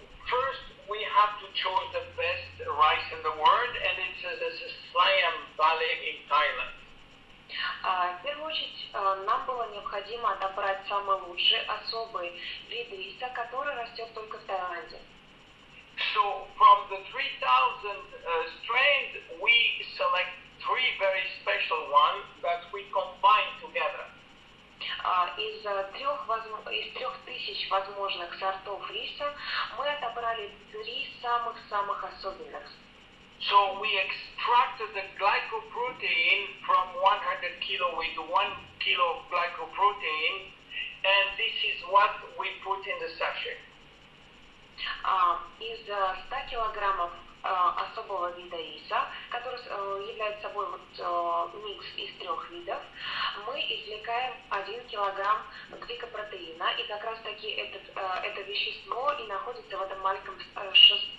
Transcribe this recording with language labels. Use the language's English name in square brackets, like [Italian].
[English] First, we have to choose the best rice in the world, and it's the Siam Valley in Thailand. [Russian] В первую очередь, нам было необходимо отобрать самый лучший особый вид риса, который растет только в Таиланде. [English] So from the 3,000 strains, we select 3 very special ones that we combine together. [Russian] Из 3000 возможных сортов риса мы отобрали 3 самых особенных. [English] So we extracted the glycoprotein from 100 kilo with 1 kilo of glycoprotein, and this is what we put in the sachet. [Russian] Из 100 килограммов особого вида риса, который является собой микс из 3 видов, мы извлекаем 1 килограмм гликопротеина, и как раз таки это вещество и находится в этом маленьком саше.